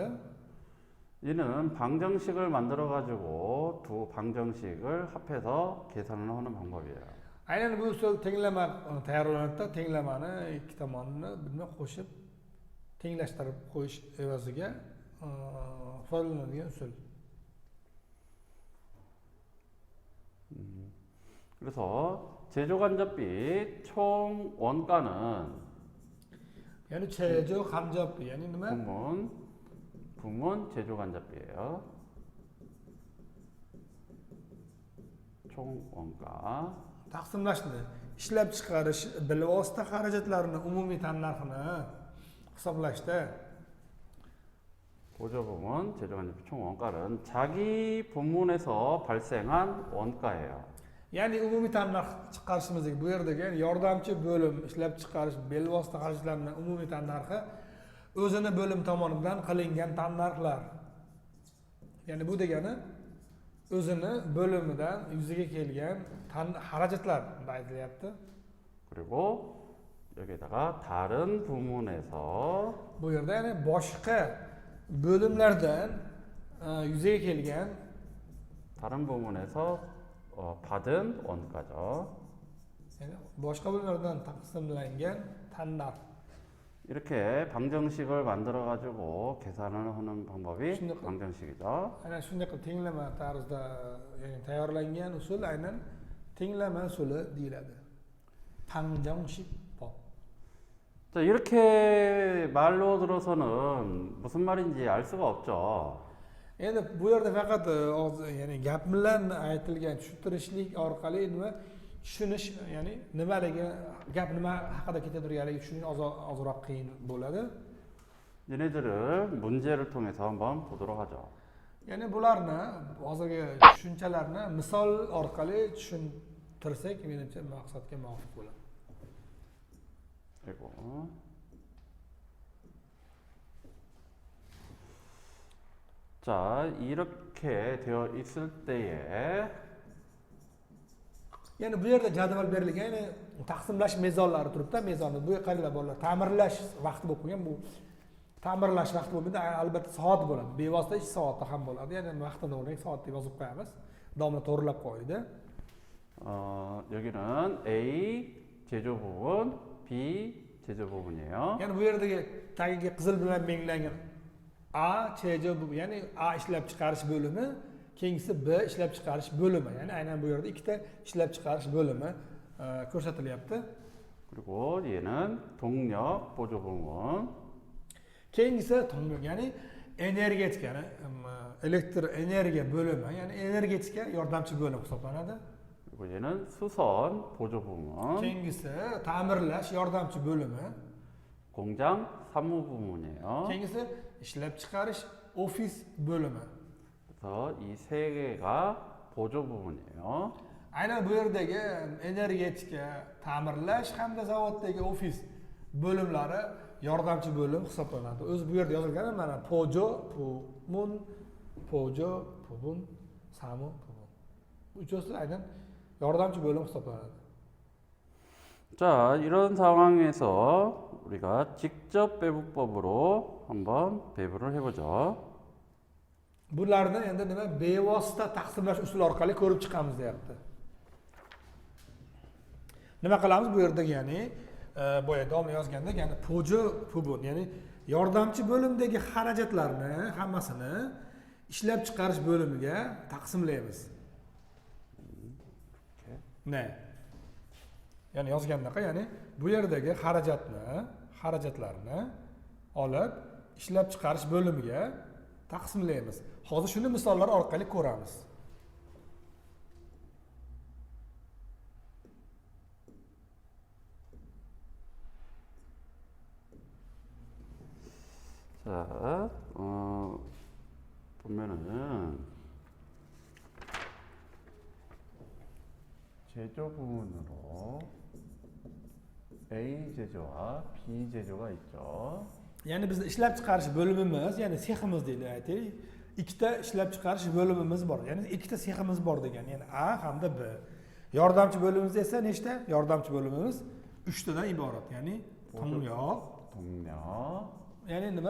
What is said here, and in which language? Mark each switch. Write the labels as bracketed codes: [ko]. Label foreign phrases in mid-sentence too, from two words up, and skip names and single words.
[ko] 이는 방정식을 만들어 가지고 두 방정식을 합해서 계산을 하는 방법이에요. [uz] Aynan bu usul tenglama tayyorlanadi. Tenglamani ikki tomonni bilmay qo'shib tenglashtirib qo'yish evaziga foydalanadigan usul. [ko] 그래서 제조간접비 총 원가는 [uz] ya'ni [ko] 제조 간접비 [uz] ya'ni nima? [ko] 부문 제조간접비예요. 총 원가. [uz] Taqsimlashni, ishlab chiqarish bilvosita xarajatlarini umumiy tannarxini hisoblashda [ko] 보조부문 제조간접비 총 원가는 자기 부문에서 발생한 원가예요. [uz] ya'ni umumiy tannarx chiqarishimizdagi bu yerdagi ya'ni yordamchi bo'lim ishlab chiqarish bilvosita xarajatlarning umumiy tannarxi o'zini bo'lim tomonidan qilingan tannarxlar. Ya'ni bu degani o'zini bo'limidan yuzaga kelgan xarajatlar aytilyapti. [ko] 그리고 여기다가 다른 부문에서 [uz] bu yerda ya'ni boshqa bo'limlardan yuzaga kelgan [ko] 다른 부분에서 받은 원가죠. [uz] Yani boshqa bo'lmalardan taqsimlangan tanlar. [ko] 이렇게 방정식을 만들어 가지고 계산을 하는 방법이 신기하다. 방정식이죠. [uz] Aynan shunday qilib tenglama tarzda ya'ni tayyorlangan usul aynan tenglama usuli deyiladi. [ko] 방정식 법. 자, 이렇게 말로 들어서는 무슨 말인지 알 수가 없죠. [uz] Endi bu yerda faqat ya'ni gap bilan aytilgan tushuntirishlik orqali nima tushunish, ya'ni nimaligi, gap nima haqida ketaverganligi tushunish ozroq qiyin bo'ladi. [ko] 얘네들을 문제를 통해서 한번 보도록 하죠. [uz] Ya'ni bularni hozirgi tushunchalarni misol orqali tushuntirsak, menimcha maqsadga muvofiq bo'ladi. [ko] 그리고 자, 이렇게 되어 있을 때에 [uz] Ya'ni bu yerda jadval berilgan, ya'ni taqsimlash mezonlari turibdi. Mezonni bu qaranglar bolalar, ta'mirlash vaqti bo'lib qolgan. Bu ta'mirlash vaqti bo'lmaydi, albatta soat bo'ladi. Bevosita ish soati ham bo'ladi. Ya'ni vaqtini o'rnak soat deb yozib qo'yamiz. Domla to'g'rilab qo'ydi. [ko] 여기는 A 제조 부분, B 제조 부분이에요. [uz] Ya'ni bu yerdagi tagiga qizil bilan belgilangan A chejo bu, ya'ni A ishlab chiqarish bo'limi, keyingisi B ishlab chiqarish bo'limi. Ya'ni aynan bu yerda ikkita ishlab chiqarish bo'limi ko'rsatilyapti. [ko] 그리고 얘는 동력 보조 부분. [uz] Keyingisi tomlik, ya'ni energetika, ya'ni elektr energiya bo'limi, ya'ni energetika yordamchi bo'lim hisoblanadi. [ko] 그리고 얘는 수선 보조 부분. [uz] Keyingisi ta'mirlash yordamchi bo'limi. [ko] 공장 사무 부분이에요. [uz] Keyingisi ishlab chiqarish ofis bo'limi. [ko] 그래서 이 세 개가 보조 부분이에요. [uz] Aynan bu yerdagi energetika, ta'mirlash hamda zavoddagi ofis bo'limlari yordamchi bo'lim hisoblanadi. O'zi bu yerda yozilgan mana [ko] 보조, 부문, 보조, 부문, 사무, 부문. [uz] Bu uchasi aynan yordamchi bo'lim hisoblanadi. [ko] 자, 이런 상황에서 우리가 직접 배분법으로 한번 배분을 해보죠. [uz] Bularni endi nima bevosita taqsimlash usuli orqali ko'rib chiqamiz deyapti. Nima qilamiz bu yerda, ya'ni boya domla yozganda, ya'ni [ko] 보조, 부문, [uz] ya'ni yordamchi bo'limdagi xarajatlarni hammasini ishlab chiqarish bo'limiga taqsimlaymiz. Ne? Ya'ni yozgandaqa, ya'ni bu yerdagi xarajatlarni olib ishlab chiqarish bo'limiga taqsimlaymiz. Hozir shuni misollar orqali ko'ramiz. [ko] 자, 보면은 제조 부분으로 A 제조와 B 제조가 있죠. [uz] Ya'ni bizning ishlab chiqarish bo'limimiz, ya'ni seximiz deydi, aytaylik. Ikkita ishlab chiqarish bo'limimiz bor. Ya'ni ikkita seximiz bor degan, ya'ni A hamda B. Yordamchi bo'limimiz esa nechta? Yordamchi bo'limimiz 3 tadan iborat. Ya'ni tomyoq, ya'ni nima?